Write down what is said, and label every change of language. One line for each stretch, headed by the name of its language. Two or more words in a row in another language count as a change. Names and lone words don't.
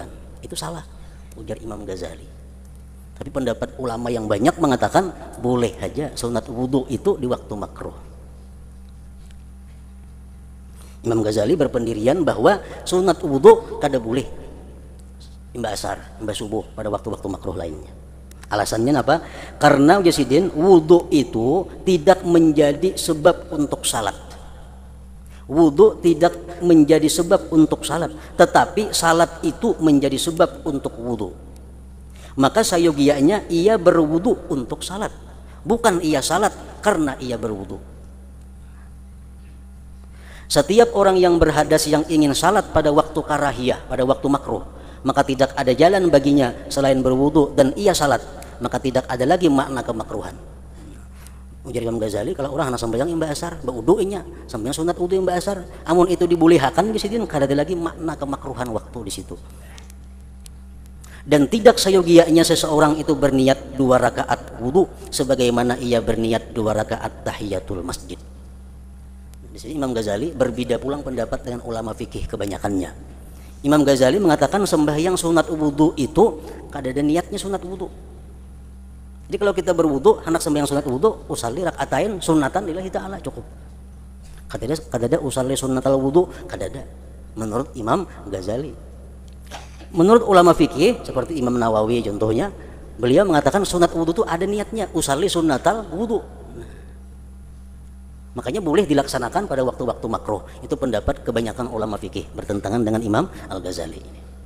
Indonesian: Itu salah, ujar Imam Ghazali. Tapi pendapat ulama yang banyak mengatakan boleh aja sunat wudu itu di waktu makruh. Imam Ghazali berpendirian bahwa sunat wudu
Banjar: kada boleh imba asar, imba subuh
Indonesian: pada waktu-waktu makruh lainnya. Alasannya apa? Karena jasidin wudu itu tidak menjadi sebab untuk salat. Wudu tidak menjadi sebab untuk salat, tetapi salat itu menjadi sebab untuk wudu. Maka sayogianya ia berwudu untuk salat, bukan ia salat karena ia berwudu. Setiap orang yang berhadas yang ingin salat pada waktu karahiyah, pada waktu makruh, maka tidak ada jalan baginya selain berwudu dan ia salat, maka tidak ada lagi makna kemakruhan.
Banjar: Ujar Imam Ghazali, kalau orang hendak sembahyang imba asar, berwudunya, sembahyang sunat wudu imba asar, amun itu dibolehkan di situ, kada ada lagi makna kemakruhan waktu di situ.
Indonesian: Dan tidak sayogianya seseorang itu berniat 2 rakaat wudu sebagaimana ia berniat 2 rakaat tahiyatul masjid. Di sini Imam Ghazali berbeda pulang pendapat dengan ulama fikih kebanyakannya. Imam Ghazali mengatakan sembahyang sunat wudu itu
Banjar: kada ada niatnya
Indonesian: sunat wudu. Jadi kalau kita berwudu, hendak sembahyang sunat wudu,
Arabic: أصلي ركعتين سنة لله تعالى,
Indonesian: cukup.
Banjar: Kada ada
Arabic: أصلي سنة الوضوء,
Banjar: kada ada.
Indonesian: Menurut Imam Ghazali. Menurut ulama fikih seperti Imam Nawawi contohnya, beliau mengatakan sunat wudu itu ada niatnya,
Arabic: أصلي سنة الوضوء.
Indonesian: Makanya boleh dilaksanakan pada waktu-waktu makruh. Itu pendapat kebanyakan ulama fikih, bertentangan dengan Imam Al-Ghazali ini.